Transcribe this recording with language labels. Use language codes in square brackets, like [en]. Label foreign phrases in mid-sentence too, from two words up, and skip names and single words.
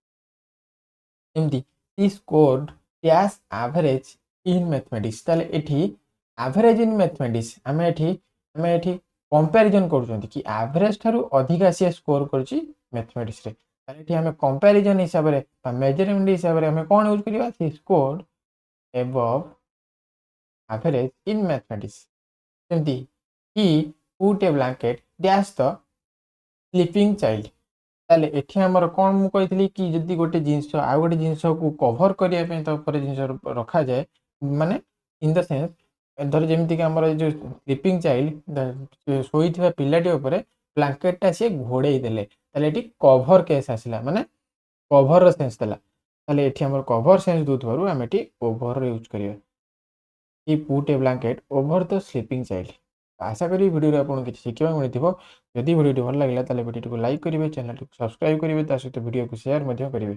[en] ଏମିତି he scored dash average in mathematics. [or] ତାହେଲେ ଏଠି [en] average in mathematics [or] ଆମେ ଏଠି କମ୍ପାରିଜନ୍ କରୁଛନ୍ତି କି ଆଭରେଜ ଠାରୁ ଅଧିକା ସିଏ ସ୍କୋର କରୁଛି ମ୍ୟାଥମେଟିକ୍ସରେ। ତାହେଲେ ଏଠି ଆମେ କମ୍ପାରିଜନ୍ ହିସାବରେ ବା ମେଜରମେଣ୍ଟ ହିସାବରେ ଆମେ କ'ଣ ୟୁଜ୍ କରିବା? [en] he scored above average in mathematics। ସେମିତି he put a blanket dash the sleeping child। [or] ତାହେଲେ ଏଠି ଆମର କ'ଣ ମୁଁ କହିଥିଲି କି ଯଦି ଗୋଟେ ଜିନିଷ ଆଉ ଗୋଟେ ଜିନିଷକୁ କଭର କରିବା ପାଇଁ ତା ଉପରେ ଜିନିଷ ରଖାଯାଏ, ମାନେ [en] in the sense [or] ଧର ଯେମିତିକି ଆମର ଏ ଯେଉଁ [en] sleeping child [or] ଶୋଇଥିବା ପିଲାଟି ଉପରେ ବ୍ଲାଙ୍କେଟଟା ସିଏ ଘୋଡ଼େଇ ଦେଲେ, ତାହେଲେ ଏଠି [en] cover case [or] ଆସିଲା, ମାନେ କଭରର ସେନ୍ସ ଦେଲା। ତାହେଲେ ଏଠି ଆମର କଭର ସେନ୍ସ ଦେଉଥିବାରୁ ଆମେ ଏଠି [en] over use [or] କରିବା। [en] He put a blanket over the sleeping child। [or] ଆଶା କরি ଭିଡ଼ିଓରେ ଆପଣଙ୍କୁ କିଛି ଶିଖିବାକୁ ମିଳିଥିବ। ଯଦି ଭିଡ଼ିଓଟି ଭଲ ଲାଗିଲା ତାହେଲେ ଭିଡ଼ିଓଟିକୁ ଲାଇକ୍ କରିବେ, ଚ୍ୟାନେଲଟିକୁ ସବସ୍କ୍ରାଇବ୍ କରିବେ, ତା ସହିତ ଭିଡ଼ିଓକୁ ସେୟାର ମଧ୍ୟ କରିବେ।